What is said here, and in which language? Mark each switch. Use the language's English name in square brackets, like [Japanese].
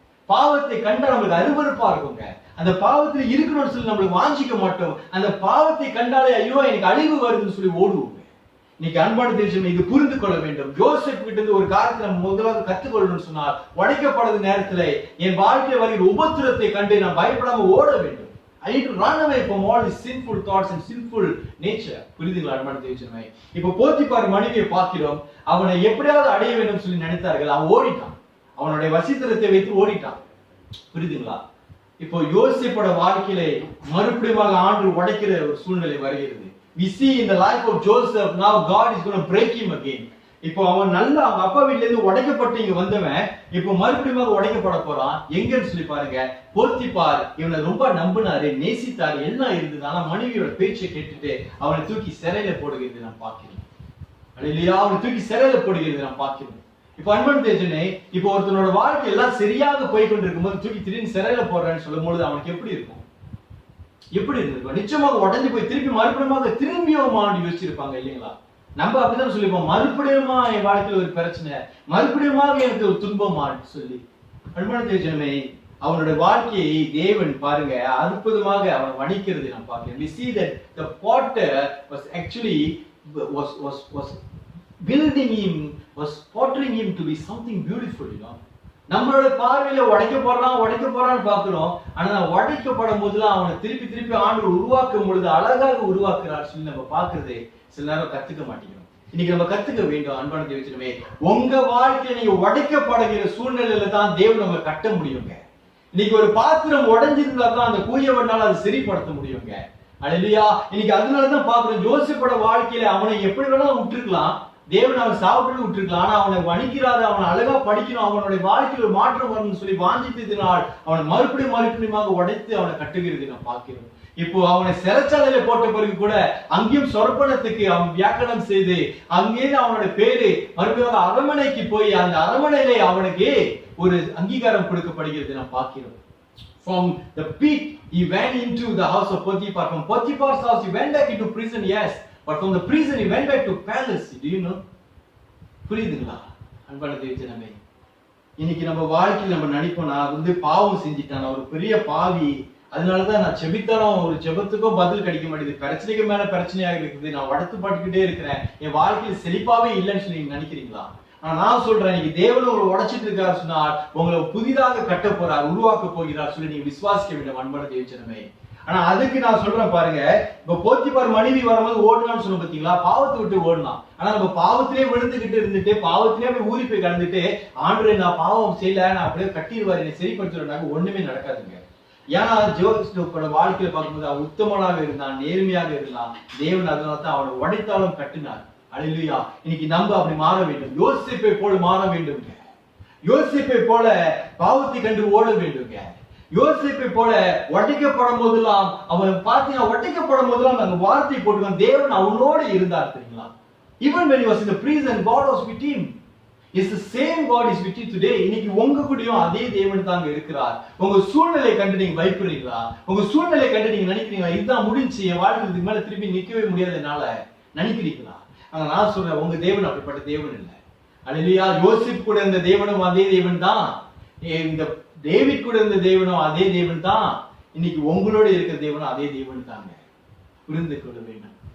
[Tamil] பாவத்தை கண்டா நம்மளுக்கு அருவருப்பா இருக்குங்க, அந்த பாவத்துல இருக்கணும்னு சொல்லி நம்மளுக்கு வாஞ்சிக்க மாட்டோம். அந்த பாவத்தை கண்டாலே ஐயோ எனக்கு அழிவு வருதுன்னு சொல்லி ஓடுவோங்க. இன்னைக்கு அன்பான தேவஜனமே, இது புரிந்து கொள்ள வேண்டும். யோசேப் கிட்ட இருந்து ஒரு காரியத்தை நம்ம முதலாவது கற்றுக்கொள்ளணும்னு சொன்னால், உடைக்கப்படுற நேரத்துல என் வாழ்க்கையில வருகிற உபத்திரத்தை கண்டு நான் பயப்படாம ஓட வேண்டும். [English] I need to run away from all these sinful thoughts and sinful nature. [Tamil] புரியுதுங்களா அன்பான தேவஜனமே? இப்ப போத்திபார் மனைவியை பார்க்கிறோம், அவனை எப்படியாவது அடைய வேண்டும் சொல்லி நினைத்தார்கள், அவன் ஓடிட்டான், அவனுடைய வசித்திரத்தை வைத்து ஓடிட்டான். புரியுதுங்களா? இப்போ யோசேப்போட வாழ்க்கையில மறுபடியும் ஆண்டு உடைக்கிற ஒரு சூழ்நிலை வருகிறது. [English] We see in the life of Joseph, now God is going to break him again. [Tamil] இப்போ அவன் நல்ல அவங்க அப்பா வீட்டுல இருந்து உடைக்கப்பட்டு இங்க வந்தவன் இப்போ மறுபடியும் உடைக்கப்பட போறான். எங்கன்னு சொல்லி பாருங்க, போத்திபார் இவனை ரொம்ப நம்பினாரு, நேசித்தாரு, எல்லாம் இருந்தது. ஆனா மனைவியோட பேச்சை கேட்டுட்டு அவனை தூக்கி சிறையில போடுகிறது நான் பார்க்கிறேன். இல்லையா? அவனை தூக்கி சிறையில போடுகிறது நான் பார்க்கிறேன். இப்ப அன்பன் தேஜனே, இப்போ ஒருத்தனோட வாழ்க்கை எல்லாம் சரியாக போய் கொண்டிருக்கும் போது தூக்கி திடீர்னு சிறையில போடுறேன்னு சொல்லும் பொழுது அவனுக்கு எப்படி இருக்கும்? எப்படி இருந்திருக்கும்? நிச்சயமாக உடஞ்சு போய் திருப்பி மறுபடியும் திரும்பியோமான்னு யோசிச்சிருப்பாங்க இல்லைங்களா? நம்ம அப்படிதான் சொல்லிப்போம், மறுபடியுமா என் வாழ்க்கையில ஒரு பிரச்சனை, மறுபடியும் எனக்கு ஒரு துன்பமான்னு சொல்லி. அன்பான தேவஜனமே, அவனுடைய வாழ்க்கையை தேவன் பாருங்க அற்புதமாக அவன் வணிக்கிறது நாம் பார்க்கிறோம். [English] We see that the potter was actually was building him, was pottering him to be something beautiful, you know. [Tamil] நம்மளோட பார்வையில உடைக்க போறான்னு பாக்குறோம். ஆனா உடைக்கப்படும் போதுலாம் அவனை திருப்பி திருப்பி ஆண்டவர் உருவாக்கும் பொழுது அழகாக உருவாக்குறார் சொல்லி நம்ம பாக்குறது சில நேரம் கத்துக்க மாட்டேங்கிறோம். இன்னைக்கு நம்ம கத்துக்க வேண்டும். அன்பான தேவச்சனமே, உங்க வாழ்க்கையை நீங்க உடைக்கப்படுகிற சூழ்நிலையில தான் தேவன் நம்ம கட்ட முடியுங்க. இன்னைக்கு ஒரு பாத்திரம் உடைஞ்சிருந்தா தான் அந்த கூயவனால அதை சரிப்படுத்த முடியுங்க. அல்லேலூயா. இன்னைக்கு அதனாலதான் பாக்குறோம், யோசேப்போட வாழ்க்கையில அவனை எப்படி வேணாலும் விட்டுருக்கலாம், தேவன் அவன் சாப்பிட்டு விட்டுருக்கலாம். ஆனா அவனை வணிக்கிறாரு, அவனை அழகா படிக்கணும், அவனுடைய வாழ்க்கையில் ஒரு மாற்றம் வரணும்னு சொல்லி வாஞ்சித்ததினால் அவனை மறுபடியும் உடைத்து அவனை கட்டுகிறது நாம் பார்க்கிறோம். இப்போ அவனை சிறைச்சாலையில போட்ட பிறகு கூட அங்கேயும் சொற்பனத்துக்கு அவன் வியாக்கணம் செய்து அங்கே அவனோட பேரு மறுபடியும் அரண்மனைக்கு போய் அந்த அரண்மனையிலே அவனுக்கு ஒரு அங்கீகாரம் கொடுக்கப்படுகிறது நாம் பார்க்கிறோம். [English] From the pit he went into the house of Potiphar. From Potiphar's house he went back into prison, yes, but from the prison he went back to palace. Do you know? [Tamil] புரியுதுங்களா அன்பான தேவஜனமே? இன்னைக்கு நம்ம வாழ்க்கையில் நம்ம நினைப்போம், நான் பாவம் செஞ்சிட்டேன், ஒரு பெரிய பாவி, அதனாலதான் நான் செபித்தாலும் ஒரு ஜெபத்துக்கும் பதில் கிடைக்க மாட்டேங்குது, பிரச்சனைக்கு மேல பிரச்சனையாக இருக்குது, நான் வடத்து பாட்டுக்கிட்டே இருக்கிறேன், என் வாழ்க்கையில் செழிப்பாவே இல்லைன்னு சொல்லி நீங்க நினைக்கிறீங்களா? ஆனா நான் சொல்றேன், இன்னைக்கு தேவன் உங்களை உடைச்சிட்டு இருக்காரு சொன்னால் உங்களை புதிதாக கட்ட போறார், உருவாக்க போகிறார் சொல்லி நீங்க விசுவாசிக்க வேண்டும் அன்பான தேவஜனமே. ஆனா அதுக்கு நான் சொல்றேன் பாருங்க, இப்ப போத்திபார் மனைவி வரும்போது ஓடலாம்னு சொன்ன பாத்தீங்களா, பாவத்தை விட்டு ஓடலாம். ஆனா நம்ம பாவத்திலே விழுந்துகிட்டு இருந்துட்டு பாவத்திலே போய் ஊறி போய் கலந்துட்டு ஆண்டவரே நான் பாவம் செய்யல, நான் அப்படியே கட்டிடுவார், என்னை சரிப்படுத்துறாங்க, ஒண்ணுமே நடக்காதுங்க. ஏன்னா ஜோசேப்போட வாழ்க்கையில பார்க்கும்போது அவன் உத்தமனாக இருந்தான், நேர்மையாக இருந்தான், தேவன் அதனால தான் அவனை உடைத்தாலும் கட்டினார். அல்லேலூயா. இன்னைக்கு நம்ம அப்படி மாற வேண்டும், யோசேப்பை போல மாற வேண்டுங்க. யோசேப்பை போல பாவத்தை கண்டு ஓட வேண்டுங்க. யோசேப்பை போல உடைக்கப்படும் போதெல்லாம் அவன் பார்த்தீங்கன்னா உடைக்கப்படும் போதெல்லாம் அந்த வார்த்தை போட்டுக்கான், தேவன் அவனோட இருந்தார் தெரியுங்களா. [English] Even when he was in the prison, God was with him. It's the same God is with you today. [Tamil] இன்னைக்கு உங்க கூடயும் அதே தேவன் தாங்க இருக்கிறார். உங்க சூழ்நிலை கண்டு நீங்க பயப்படுறீங்களா? உங்க சூழ்நிலை கண்டு நீங்க நினைக்கிறீங்களா இதுதான் முடிஞ்சு, என் வாழ்க்கை இதுக்கு மேல திருப்பி நிக்கவே முடியாது என்னால நினைக்கிறீங்களா? ஆனா நான் சொல்றேன், உங்க தேவன் அப்படிப்பட்ட தேவன் இல்லை. அல்லேலூயா. யோசேப்பு கூட இருந்த தேவனும் அதே தேவன் தான், இந்த டேவிட் கூட இருந்த தேவனும் அதே தேவன் தான், இன்னைக்கு உங்களோட இருக்கிற தேவனும் அதே தேவன் தாங்க. புரிந்து கொள்ள வேண்டும்.